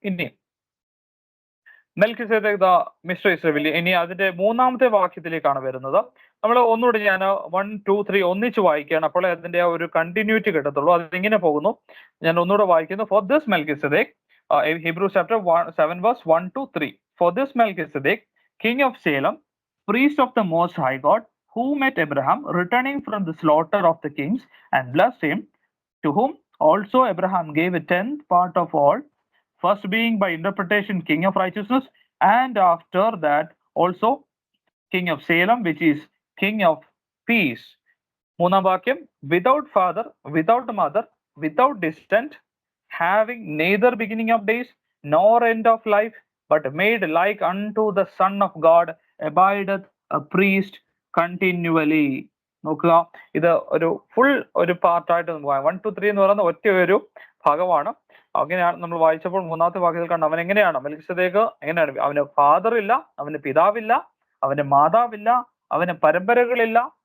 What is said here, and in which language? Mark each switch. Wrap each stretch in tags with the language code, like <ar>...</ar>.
<ml>ഇനി മെൽക്കിസദേക്ക് the mister Israeli, ഇനി അതിന്റെ 3-ാമത്തെ വാക്യത്തിലേക്കാണ് വരുന്നത്. നമ്മൾ ഒന്നുകൂടി ഞാൻ 1, 2, 3 ഒന്നിച്ച് വായിക്കുകയാണ്, അപ്പോൾ അതിന്റെ ആ ഒരു കണ്ടിന്യൂറ്റി കിട്ടത്തുള്ളൂ. അതിങ്ങനെ പോകുന്നു. ഞാൻ ഒന്നുകൂടെ വായിക്കുന്നു.</ml> <en>For this Melchizedek, Hebrews chapter 7 verse 1 to 3. For this Melchizedek, king of Salem, priest of the most high God, who met Abraham returning from the slaughter of the kings and blessed him, to whom also Abraham gave a 10th part of all, first being by interpretation king of righteousness, and after that also king of Salem, which is king of peace. 3-ാം വാക്യം, without father, without mother, without descent, having neither beginning of days nor end of life, but made like unto the Son of God, abideth a priest continually.</en> <ml>നോക്കുക, ഇത് ഒരു full ഒരു പാർട്ടായിട്ട് 1 to 3 എന്ന് പറയുന്ന ഒറ്റ ഒരു ഭാഗമാണ്. അങ്ങനെയാണ് നമ്മൾ വായിച്ചപ്പോൾ 3-ാമത്തെ വാക്യത്തിൽ കണ്ട അവൻ എങ്ങനെയാണ്? മെൽക്കിസദേക്ക് എങ്ങനെയാണ്? അവന് ഫാദർ ഇല്ല, അവന് പിതാവില്ല, അവന് മാതാവില്ല, അവന് പരമ്പരകളില്ല.</ml>